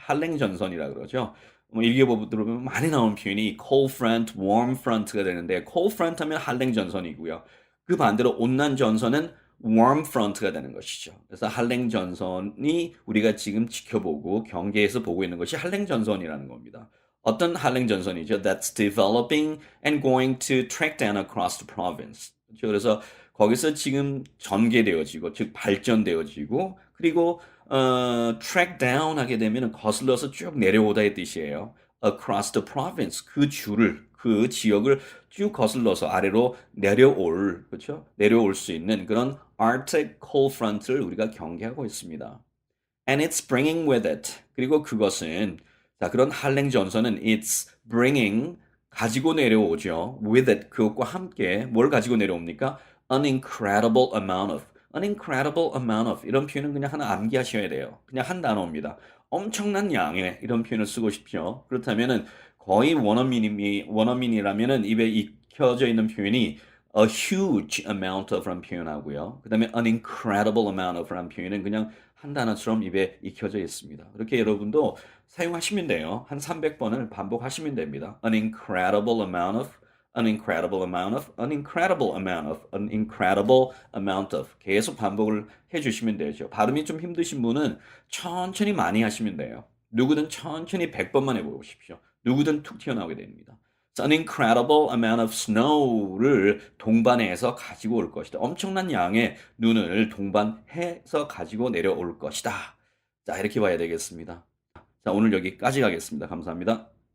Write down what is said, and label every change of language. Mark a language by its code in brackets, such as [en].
[ko] 한랭전선이라 그러죠. 일기예보 들어보면 많이 나오는 표현이 cold front, warm front가 되는데 cold front 하면 한랭전선이고요. 그 반대로 온난전선은 warm front가 되는 것이죠. 그래서 한랭전선이 우리가 지금 지켜보고 경계에서 보고 있는 것이 한랭전선이라는 겁니다. 어떤 한랭전선이죠? [en] That's developing and going to track down across the province. [ko] 그렇죠? 그래서 거기서 지금 전개되어지고, 즉 발전되어지고, 그리고 track down 하게 되면 거슬러서 쭉 내려오다의 뜻이에요. across the province, 그 지역을 쭉 거슬러서 아래로 내려올, 그렇죠? 내려올 수 있는 그런 Arctic cold front를 우리가 경계하고 있습니다. [en] And it's bringing with it. [ko] 그리고 그것은 자, 그런 한랭 전선은 [en] it's bringing [ko] 가지고 내려오죠. [en] with it [ko] 그것과 함께 뭘 가지고 내려옵니까? [en] An incredible amount of. An incredible amount of [ko] 이런 표현은 그냥 하나 암기하셔야 돼요. 그냥 한 단어입니다. 엄청난 양의 이런 표현을 쓰고 싶죠. 그렇다면은 거의 원어민이라면은 입에 익혀져 있는 표현이 [en] a huge amount of [ko] 라는 표현하고요. 그 다음에 [en] an incredible amount of [ko] 라는 표현은 그냥 한 단어처럼 입에 익혀져 있습니다. 이렇게 여러분도 사용하시면 돼요. 한 300번을 반복하시면 됩니다. [en] An incredible amount of, an incredible amount of, an incredible amount of, an incredible amount of [ko] 계속 반복을 해주시면 되죠. 발음이 좀 힘드신 분은 천천히 많이 하시면 돼요. 누구든 천천히 100번만 해보십시오. 누구든 툭 튀어나오게 됩니다. [en] An incredible amount of snow [ko] 를 동반해서 가지고 올 것이다. 엄청난 양의 눈을 동반해서 가지고 내려올 것이다. 자, 이렇게 봐야 되겠습니다. 자, 오늘 여기까지 가겠습니다. 감사합니다.